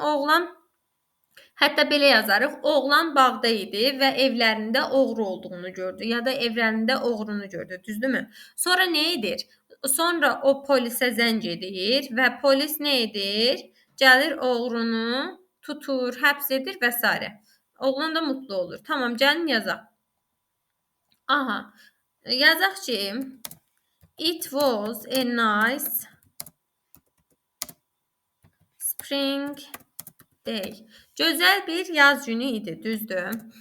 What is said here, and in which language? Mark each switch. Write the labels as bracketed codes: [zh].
[az] Oğlan hətta belə yazarıq. Oğlan bağda idi və evlərində oğru olduğunu gördü ya da evlərində oğrunu gördü. Düzdürmü? Sonra nə edir? Sonra o polisə zəng edir və polis nə edir? Gəlir oğrunu tutur, həbs edir və s. Oğlan da mutlu olur. Tamam, gəlin yazaq. Yazaq ki, [en] it was a nice spring day. [az] Gözəl bir yaz günü idi, düzdür?